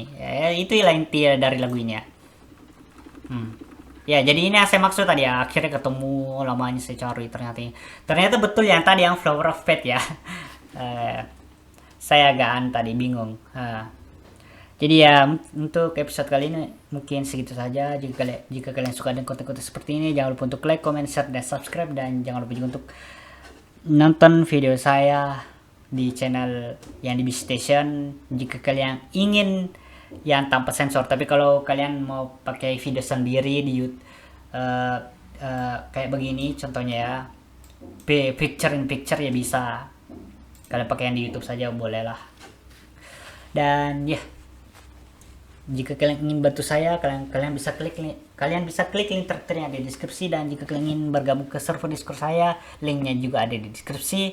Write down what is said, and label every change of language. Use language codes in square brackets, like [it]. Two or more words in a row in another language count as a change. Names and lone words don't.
[id] Ya, itu lah inti dari lagu ini ya. Ya, jadi ini yang saya maksud tadi ya, akhirnya ketemu lamanya saya cari ternyata betul yang tadi yang Flower of Fate ya. Saya agak tadi bingung. Jadi ya untuk episode kali ini mungkin segitu saja. Jika kalian suka dengan konten-konten seperti ini, jangan lupa untuk [en] like, comment, share, [id] dan subscribe, dan jangan lupa juga untuk nonton video saya di channel yang di B Station jika kalian ingin yang tanpa sensor. Tapi kalau kalian mau pakai video sendiri di YouTube kayak begini contohnya ya, [en] picture in picture [id] ya bisa. Kalian pakai yang di YouTube saja boleh lah. Dan ya, jika kalian ingin bantu saya, kalian bisa klik link terakhir yang ada di deskripsi. Dan jika kalian ingin bergabung ke server Discord saya, linknya juga ada di deskripsi.